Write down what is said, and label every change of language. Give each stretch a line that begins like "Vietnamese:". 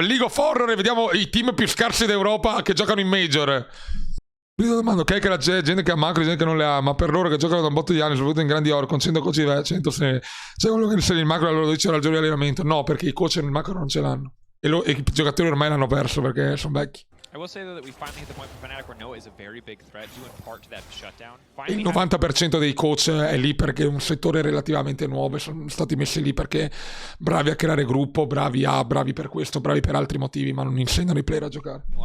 Italian: League of Horror e vediamo i team più scarsi d'Europa che giocano in Major. Mi domando, ok, che la gente che ha macro, gente che non le ha, ma per loro che giocano da un botto di anni, soprattutto in grandi ore, con 100 coach di 100 se c'è quello che insegna il macro, allora 12 ragioni di allenamento. No, perché i coach nel macro non ce l'hanno. E i giocatori ormai l'hanno perso perché sono vecchi.
English: I will say though that we finally hit the point for Fnatic where Noah is a very big threat due in part to that shutdown.
Italian: Il 90% dei coach è lì perché è un settore relativamente nuovo, sono stati messi lì perché bravi a creare gruppo, bravi per questo, bravi per altri motivi, ma non insegnano i player a giocare.